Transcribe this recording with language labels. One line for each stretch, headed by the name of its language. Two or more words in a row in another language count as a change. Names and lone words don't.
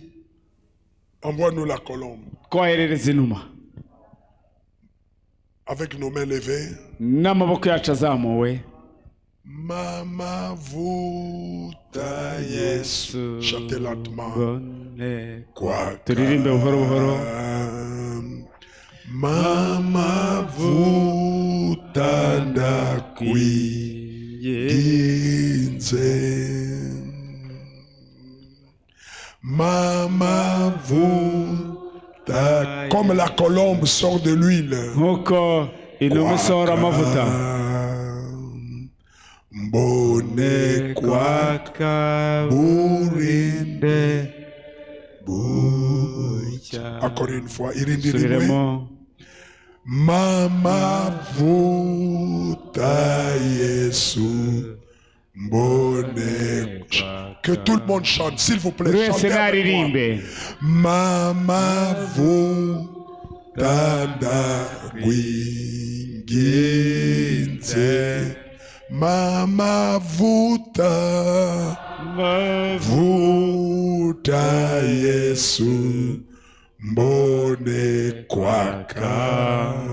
French: Envoie-nous la colombe.
Kinyarwanda: Twoherereza inuma
French: Avec nos mains levées.
Kinyarwanda: n'amaboko yacu azamuwe. Mama vuta Yesu.
French: Chantez lentement. Quoi?
Kinyarwanda: Turirimbe buhoro buhoro. Mama vuta ndakwinginze. Mama vuta.
French: Comme la colombe sort de l'huile.
Kinyarwanda: Nkuko inuma isohora amavuta. Mbone kwaka burinde bucya.
French: Encore une fois,
Kinyarwanda: irindi rimwe. Subiremo. Mama vuta Yesu mbone.
French: Que tout le monde chante, s'il vous plaît.
Kinyarwanda: Buri wese
French: Chantez avec moi.
Kinyarwanda: naririmbe. Mama vuta ndakwinginze. Mama vuta Yesu mbone kwaka.